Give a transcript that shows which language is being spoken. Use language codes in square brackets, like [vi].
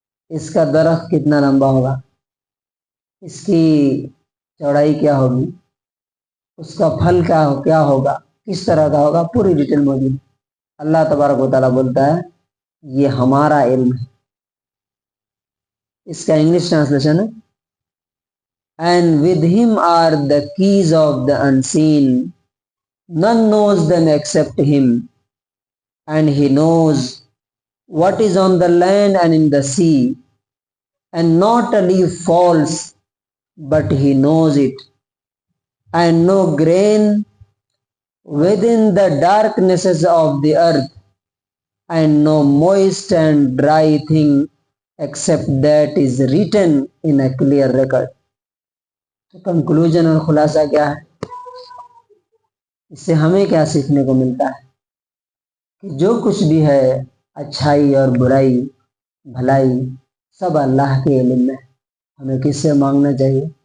[ur] اس کا درخت کتنا لمبا ہوگا، اس کی چوڑائی کیا ہوگی، اس کا پھل کیا ہوگا، کس طرح کا ہوگا، پوری ڈیٹیل موجود ہے۔ اللہ تبارک و تعالیٰ بولتا ہے یہ ہمارا علم ہے۔ اس کا انگلش ٹرانسلیشن ہے [en] And with him are the keys of the unseen. None knows them except him. And he knows what is on the land and in the sea. And not a leaf falls, but he knows it. And no grain within the darknesses of the earth. And no moist and dry thing except that is written in a clear record. [ur] تو conclusion اور خلاصہ کیا ہے؟ اس سے ہمیں کیا سیکھنے کو ملتا ہے کہ جو کچھ بھی ہے، اچھائی اور برائی، بھلائی، سب اللہ کے علم میں۔ ہمیں کس سے مانگنا چاہیے؟